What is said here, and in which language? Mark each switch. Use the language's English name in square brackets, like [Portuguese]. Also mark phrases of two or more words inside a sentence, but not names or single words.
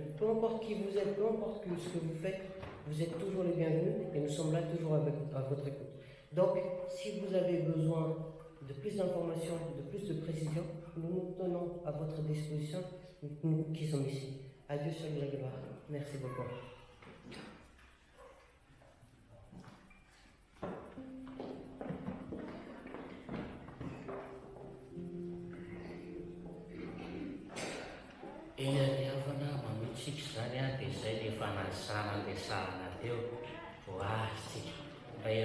[French] Peu importe qui vous êtes, peu importe ce que vous faites, vous êtes toujours les bienvenus et nous sommes là toujours à votre écoute. Donc, si vous avez besoin de plus d'informations, de plus de précision, nous nous tenons à votre disposition, nous qui sommes ici. Adieu sur la gloire. Merci beaucoup. [Malagasy] Niavana mamitsika zany a dia izay le fanasana le sarana teo vo azy ray